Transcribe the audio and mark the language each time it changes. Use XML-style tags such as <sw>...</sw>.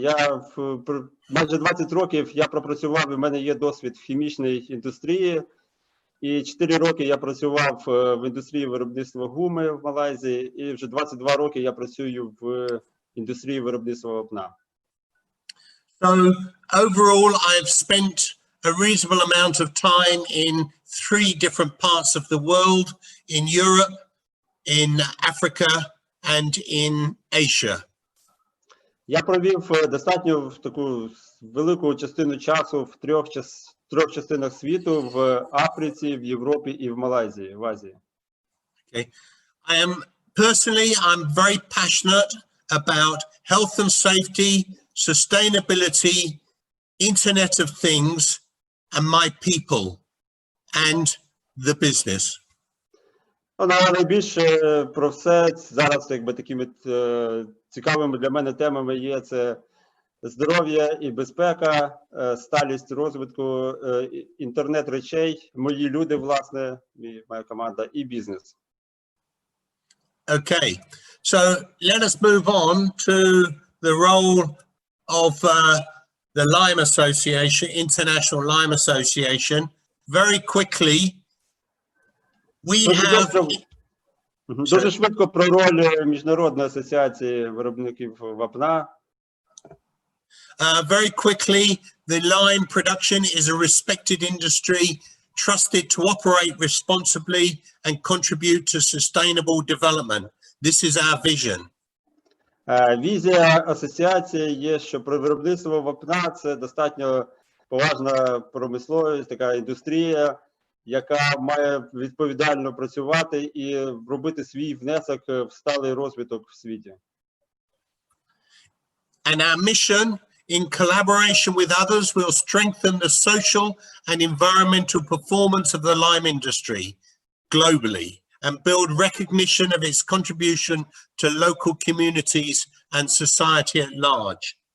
<uk>Я майже 20 років я пропрацював, і в мене є досвід в хімічній індустрії. І 4 роки я працював в індустрії виробництва гуми в Малайзії, і вже 22 роки я працюю в індустрії виробництва вапна.</uk> <en>So overall I've spent a reasonable amount of time in 3 different parts of the world, in Europe, in Africa and in Asia.</en> <uk>Я провів достатньо таку велику частину часу в трьох частинах світу: в Африці, в Європі і в Малайзії, в Азії.</uk> <en>Okay. I'm very passionate about health and safety, sustainability, Internet of Things, and my people and the business.</en> <uk>Найбільше про все зараз, якби такими цікавими для мене темами є це здоров'я і безпека, сталість розвитку, інтернет речей, мої люди, власне, моя команда і бізнес.</uk> <en>Okay, so let us move on to the role of the Lime Association, International Lime Association. Very quickly, we have...</en> <uk>Дуже швидко про роль Міжнародної асоціації виробників вапна.</uk> <en>Very quickly, the lime production is a respected industry, trusted to operate responsibly and contribute to sustainable development. This is our vision.</en> <uk>Візія асоціації є, що про виробництво вапна – це достатньо поважна промисловість, така індустрія, яка має відповідально працювати і робити свій внесок в сталий розвиток в світі.</uk> <en>And our mission, in collaboration with others, will strengthen the social and environmental performance of the lime industry globally and build recognition of its contribution to local communities and society at large.</en>